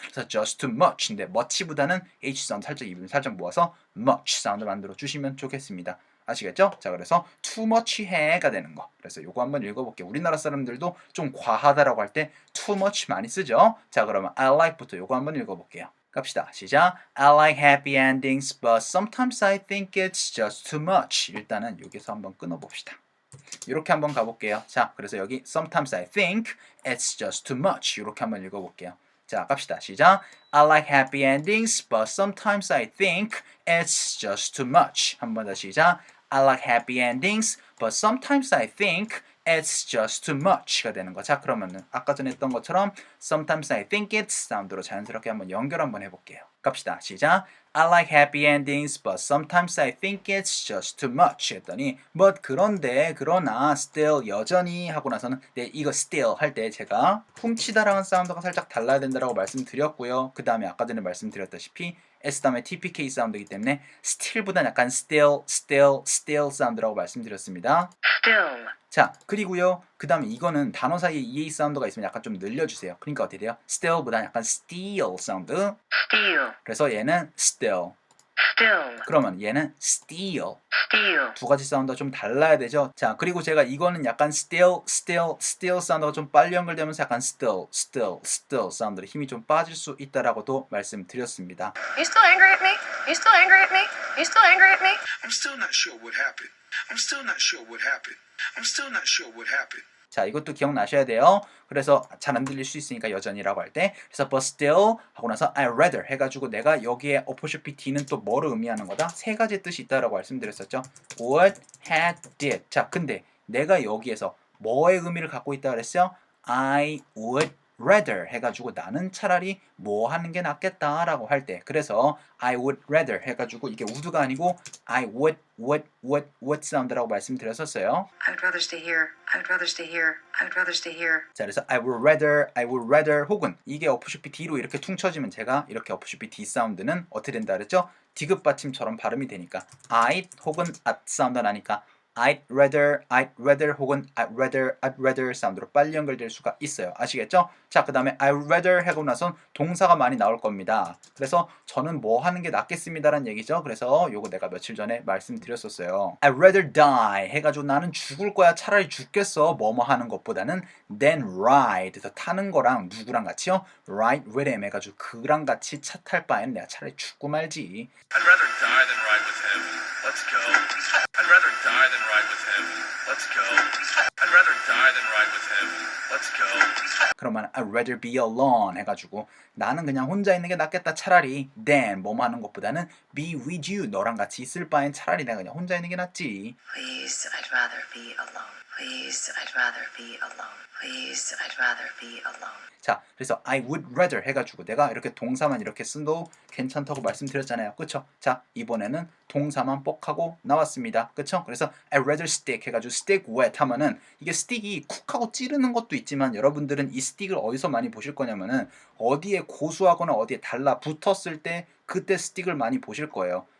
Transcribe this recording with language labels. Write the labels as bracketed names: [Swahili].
[Korean] 그래서 just too much인데 much보다는 h 사운드 살짝 입을 살짝 모아서 much 사운드 만들어 주시면 좋겠습니다. 아시겠죠? 자 그래서 too much 해가 되는 거. 그래서 요거 한번 읽어볼게요. 우리나라 사람들도 좀 과하다라고 할 때 too much 많이 쓰죠. 자 그러면 I like부터 요거 한번 읽어볼게요. 갑시다. 시작. [English] I like happy endings, but sometimes I think it's just too much. [Korean] 일단은 여기서 한번 끊어봅시다. 이렇게 한번 가볼게요. 자 그래서 여기 [English] sometimes I think it's just too much. [Korean] 이렇게 한번 읽어볼게요. 자 갑시다. 시작. [English] I like happy endings, but sometimes I think it's just too much. [Korean] 한 번 더 시작. [English] I like happy endings, but sometimes I think it's just too much [Korean] 가 되는 거. 자 그러면은 아까 전에 했던 것처럼 [English] sometimes I think it's [Korean] 사운드로 자연스럽게 한번 연결 한번 해볼게요. 갑시다. 시작. [English] I like happy endings, but sometimes I think it's just too much [Korean] 했더니 but 그런데 그러나 still 여전히 하고 나서는 네 이거 still 할 때 제가 훔치다라는 사운드가 살짝 달라야 된다라고 말씀드렸고요. 그 다음에 아까 전에 말씀드렸다시피 S 다음에 TPK 사운드이기 때문에 still보다 약간 still 사운드라고 말씀드렸습니다. [English] Still. [Korean] 자 그리고요 그 다음에 이거는 단어 사이에 EA 사운드가 있으면 약간 좀 늘려주세요. 그러니까 어떻게 돼요? still보다 약간 steal 사운드. Steal. 그래서 얘는 still. 그러면 얘는 steal. 두 가지 사운드가 좀 달라야 되죠. 자 그리고 제가 이거는 약간 still 사운드가 좀 빨리 연결되면서 약간 still 사운드로 힘이 좀 빠질 수 있다라고도 말씀드렸습니다. [English] You still angry at me? You still angry at me? You still angry at me? I'm still not sure what happened. I'm still not sure what happened. I'm still not sure what happened. [Korean] 자 이것도 기억나셔야 돼요. 그래서 잘 안 들릴 수 있으니까 여전히라고 할 때 그래서 but still 하고 나서 I rather 해가지고 내가 여기에 apostrophe D는 또 뭐를 의미하는 거다? 세 가지 뜻이 있다라고 말씀드렸었죠. [English] would, had, did. [Korean] 자 근데 내가 여기에서 뭐의 의미를 갖고 있다 그랬어요? [English] I would rather [Korean] 해가지고 나는 차라리 뭐 하는 게 낫겠다라고 할 때 그래서 I would rather 해가지고 이게 would가 아니고 I would 사운드라고 말씀드렸었어요. [English] I would rather stay here. I would rather stay here. I would rather stay here. [Korean] 자 그래서 I would rather 혹은 이게 apostrophe D로 이렇게 퉁쳐지면 제가 이렇게 apostrophe D 사운드는 어떻게 된다 그랬죠? 디귿 받침처럼 발음이 되니까 I'd 혹은 at 사운드 나니까 [English] I'd rather [Korean] 혹은 I'd rather 사운드로 빨리 연결될 수가 있어요. 아시겠죠? 자, 그 다음에 I'd rather 하고 나선 동사가 많이 나올 겁니다. 그래서 저는 뭐 하는 게 낫겠습니다라는 얘기죠. 그래서 요거 내가 며칠 전에 말씀드렸었어요. [English] I'd rather die [Korean] 해가지고 나는 죽을 거야. 차라리 죽겠어. 뭐뭐 하는 것보다는 than ride 그래서 타는 거랑 누구랑 같이요? [English] ride with him [Korean] 해가지고 그랑 같이 차 탈 바에는 내가 차라리 죽고 말지. [English] I'd rather die than ride Let's go. I'd rather die than ride with him. Let's go. I'd rather die than ride with him. Let's go. [Korean] 그러면 [English] I'd rather be alone [Korean] 해가지고 나는 그냥 혼자 있는 게 낫겠다 차라리 than 뭐뭐 하는 것보다는 [English] be with you [Korean] 너랑 같이 있을 바엔 차라리 내가 그냥 혼자 있는 게 낫지. [English] Please, I'd rather be alone. Please, I'd rather be alone. Please, I'd rather be alone. [Korean] 자, 그래서 I would rather 해가지고 내가 이렇게 동사만 이렇게 쓴도 괜찮다고 말씀드렸잖아요. 그쵸? 자, 이번에는 동사만 뻑 하고 나왔습니다. 그쵸? 그래서 [English] I'd rather stick [Korean] 해가지고 stick with 하면은 이게 stick이 쿡 하고 찌르는 것도 있지만 여러분들은 이 stick을 어디서 많이 보실 거냐면은 어디에 고수하거나 어디에 달라붙었을 때 그때 stick을 많이 보실 거예요.